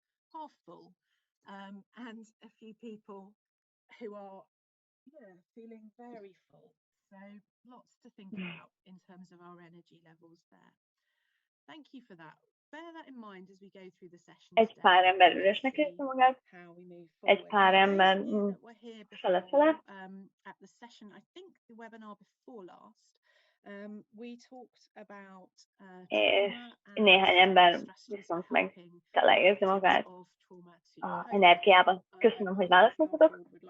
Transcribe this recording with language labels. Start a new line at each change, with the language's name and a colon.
English: Half full, and a few people who are feeling very full. So lots to think about in terms of our energy levels there. Thank you for that. Bear that in mind as we go through the session.
Hungarian: Egy pár ember üresnek érzi magát, egy pár ember fele-fele.
English: At the session, I think the webinar before last, we talked about
Hungarian: és néhány ember viszont meg tele érzi magát energiában. Köszönöm, hogy válaszoltatok.